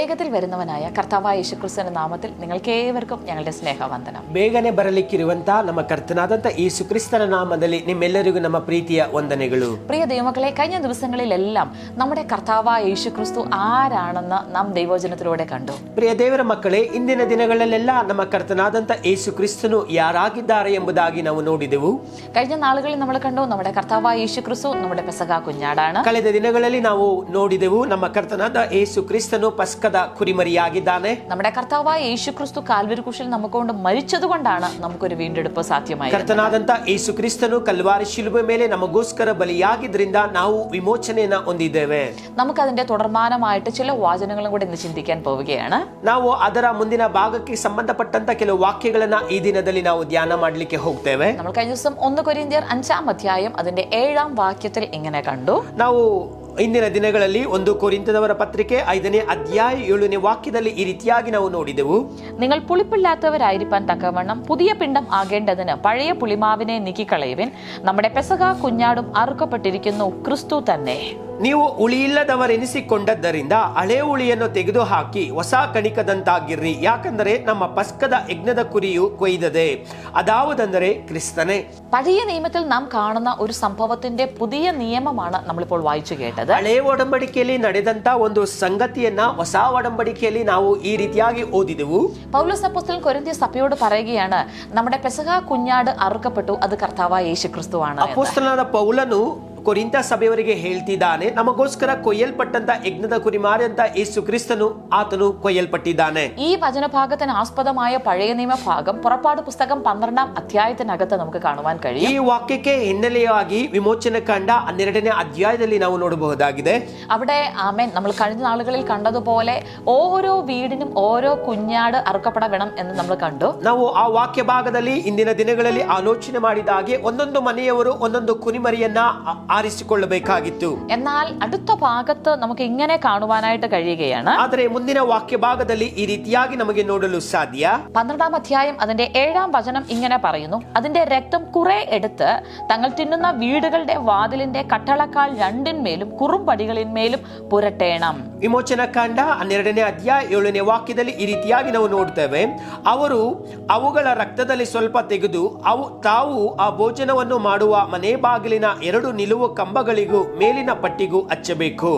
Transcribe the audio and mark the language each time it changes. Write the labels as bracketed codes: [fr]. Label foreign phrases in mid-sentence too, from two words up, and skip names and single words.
[ml] വരുന്നവനായ കർത്താവായ യേശുക്രിസ്തുവിന്റെ നാമത്തിൽ നിങ്ങൾക്ക് ഏവർക്കും ഞങ്ങളുടെ സ്നേഹവന്ദനം. [kn] ಬೇಗನೆ ಬರಲಿಕ್ಕಿರುವಂತ ನಮ್ಮ ಕರ್ತನಾದಂತ ಯೇಸು ಕ್ರಿಸ್ತನ ನಾಮದಲ್ಲಿ ನಿಮ್ಮೆಲ್ಲರಿಗೂ ನಮ್ಮ ಪ್ರೀತಿಯ ವಂದನೆಗಳು. [ml] പ്രിയ ദൈവമക്കളെ, കഴിഞ്ഞ ദിവസങ്ങളിലെല്ലാം നമ്മുടെ കർത്താവായ യേശുക്രിസ്തു ആരാണെന്ന് നാം ദൈവവചനത്തിലൂടെ കണ്ടു. [kn] ಪ್ರಿಯ ದೇವರ ಮಕ್ಕಳೇ, ಇಂದಿನ ದಿನಗಳಲ್ಲೆಲ್ಲ ನಮ್ಮ ಕರ್ತನಾದಂತ ಯೇಸು ಕ್ರಿಸ್ತನು ಯಾರಾಗಿದ್ದಾರೆ ಎಂಬುದಾಗಿ ನಾವು ನೋಡಿದೆವು. [ml] കഴിഞ്ഞ നാളുകളിൽ നമ്മൾ കണ്ടു നമ്മുടെ കർത്താവായ യേശുക്രിസ്തു നമ്മുടെ പെസഹ കുഞ്ഞാടാണ്. [kn] ಕಳೆದ ದಿನಗಳಲ್ಲಿ ನಾವು ನೋಡಿದೆವು ನಮ್ಮ ಕರ್ತನಾದ ಯೇಸು ಕ್ರಿಸ್ತನು ಪಸ್ಕದ ಕುರಿಮರಿಯಾಗಿದ್ದಾನೆ. [ml] നമ്മുടെ കർത്താവായ യേശുക്രിസ്തു കാൽവരി ക്രൂശിൽ നമുക്കൊണ്ട് മരിച്ചതുകൊണ്ടാണ് നമുക്കൊരു വീണ്ടെടുപ്പ് സാധ്യമായത്. [kn] ಕರ್ತನಾದಂತ ಯೇಸು ಕ್ರಿಸ್ತನು ಕಲ್ವಾರಿ ಶಿಲುಬೆ ಮೇಲೆ ನಮಗೋಸ್ಕರ ಬಲಿಯಾಗಿದ್ರಿಂದ ನಾವು ವಿಮೋಚನೆಯನ್ನ ಹೊಂದಿದ್ದೇವೆ. [ml] നമുക്കതിന്റെ തുടർമാനമായിട്ട് ചില വാചനങ്ങളും കൂടെ ഇന്ന് ചിന്തിക്കാൻ പോവുകയാണ്. [kn] ನಾವು ಅದರ ಮುಂದಿನ ಭಾಗಕ್ಕೆ ಸಂಬಂಧಪಟ್ಟಂತ ಕೆಲವು ವಾಕ್ಯಗಳನ್ನ ಈ ದಿನದಲ್ಲಿ ನಾವು ಧ್ಯಾನ ಮಾಡಲಿಕ್ಕೆ ಹೋಗ್ತೇವೆ. [ml] നമ്മൾ കഴിഞ്ഞ ദിവസം 1 കൊരിന്ത്യർ 5-ാം അധ്യായം അതിന്റെ 7-ാം വാക്യത്തിൽ ഇങ്ങനെ കണ്ടു. [kn] ನಾವು ಇಂದಿನ ದಿನಗಳಲ್ಲಿ 1 ಕೊರಿಂಥದವರ ಪತ್ರಿಕೆ 5ನೇ ಅಧ್ಯಾಯ 7ನೇ ವಾಕ್ಯದಲ್ಲಿ ಈ ರೀತಿಯಾಗಿ ನಾವು ನೋಡಿದೆವು. [ml] നിങ്ങൾ പുളിപ്പില്ലാത്തവരായിരിക്കാൻ തക്കവണ്ണം പുതിയ പിണ്ഡം ആകേണ്ടതിന് പഴയ പുളിമാവിനെ നീക്കിക്കളയുവിൻ. നമ്മുടെ പെസഹ കുഞ്ഞാടും അറുക്കപ്പെട്ടിരിക്കുന്നു, ക്രിസ്തു തന്നെ. [kn] ನೀವು ಉಳಿಯಿಲ್ಲದವರೆನಿಸಿಕೊಂಡದ್ದರಿಂದ ಹಳೆ ಉಳಿಯನ್ನು ತೆಗೆದುಹಾಕಿ ಹೊಸ ಕಣಿಕದಂತಾಗಿರ್ರಿ. ಯಾಕಂದರೆ ನಮ್ಮ ಪಸ್ಕದ ಯಜ್ಞದ ಕುರಿಯು ಕೊಯ್ದದೆ, ಅದಾವುದೆಂದರೆ ಕ್ರಿಸ್ತನೇ. [ml] പഴയ നിയമത്തിൽ നാം കാണുന്ന ഒരു സംഭവത്തിന്റെ പുതിയ നിയമമാണ് നമ്മളിപ്പോൾ വായിച്ചു കേട്ടത്. [kn] ಹಳೆ ಒಡಂಬಡಿಕೆಯಲ್ಲಿ ನಡೆದಂತ ಒಂದು ಸಂಗತಿಯನ್ನ ಹೊಸ ಒಡಂಬಡಿಕೆಯಲ್ಲಿ ನಾವು ಈ ರೀತಿಯಾಗಿ ಓದಿದೆವು. [ml] പൗലോസ് അപ്പോസ്തലൻ കൊരിന്ത്യ സഭയോട് പറയുകയാണ്, നമ്മുടെ പെസഹ കുഞ്ഞാട് അറുക്കപ്പെട്ടു, അത് കർത്താവായ യേശുക്രിസ്തുവാണ്. [kn] ಅಪೊಸ್ತಲನಾದ ಪೌಲನು ಕೊರಿಂಥ ಸಭೆಯವರಿಗೆ ಹೇಳ್ತಿದ್ದಾನೆ, ನಮಗೋಸ್ಕರ ಕೊಯ್ಯಲ್ಪಟ್ಟಂತ ಯಜ್ಞದ ಕುರಿಮಾರಿ ಅಂತ ಯೇಸು ಕ್ರಿಸ್ತನು ಆತನು ಕೊಯ್ಯಲ್ಪಟ್ಟಿದ್ದಾನೆ. [ml] ഈ വചനഭാഗത്തിന് ആസ്പദമായ പഴയ നിയമഭാഗം പുറപ്പാട് പുസ്തകം 12-ാം അധ്യായത്തിനകത്ത് നമുക്ക് കാണുവാൻ കഴിയും. [kn] ಈ ವಾಕ್ಯಕ್ಕೆ ಹಿನ್ನೆಲೆಯಾಗಿ ವಿಮೋಚನೆ ಕಂಡ 12ನೇ ಅಧ್ಯಾಯದಲ್ಲಿ ನಾವು ನೋಡಬಹುದಾಗಿದೆ. [ml] അവിടെ ആമേൻ നമ്മൾ കഴിഞ്ഞ നാളുകളിൽ കണ്ടതുപോലെ ഓരോ വീടിനും ഓരോ കുഞ്ഞാട് അറുക്കപ്പെടണം എന്ന് നമ്മൾ കണ്ടു. [kn] ನಾವು ಆ ವಾಕ್ಯ ಭಾಗದಲ್ಲಿ ಇಂದಿನ ದಿನಗಳಲ್ಲಿ ಆಲೋಚನೆ ಮಾಡಿದ ಹಾಗೆ ಒಂದೊಂದು ಮನೆಯವರು ಒಂದೊಂದು ಕುರಿಮರಿಯನ್ನ ಆರಿಸಿಕೊಳ್ಳಬೇಕಾಗಿತ್ತು. [ml] എന്നാൽ അടുത്ത ഭാഗത്ത് നമുക്ക് ഇങ്ങനെ കാണുവാനായിട്ട് കഴിയുകയാണ്. [kn] ಆದರೆ ಮುಂದಿನ ವಾಕ್ಯ ಭಾಗದಲ್ಲಿ ಈ ರೀತಿಯಾಗಿ ನಮಗೆ ನೋಡಲು ಸಾಧ್ಯ. [ml] 12-ാം അധ്യായം അതിന്റെ 7-ാം വചനം ഇങ്ങനെ പറയുന്നു, അതിന്റെ രക്തം കുറെ എടുത്ത് തങ്ങൾ തിന്നുന്ന വീടുകളുടെ വാതിലിന്റെ കട്ടളക്കാൽ രണ്ടിന്മേലും കുറുമ്പടികളിന്മേലും പുരട്ടേണം. [kn] ವಿಮೋಚನಾ ಕಾಂಡ 12ನೇ ಅಧ್ಯಾಯ 7ನೇ ವಾಕ್ಯದಲ್ಲಿ ಈ ರೀತಿಯಾಗಿ ನಾವು ನೋಡ್ತೇವೆ, ಅವರು ಅವುಗಳ ರಕ್ತದಲ್ಲಿ ಸ್ವಲ್ಪ ತೆಗೆದು ತಾವು ಆ ಭೋಜನವನ್ನು ಮಾಡುವ ಮನೆ ಬಾಗಿಲಿನ 2 ನಿಲುವು ಕಂಬಗಳಿಗೂ ಮೇಲಿನ ಪಟ್ಟಿಗೂ ಹಚ್ಚಬೇಕು.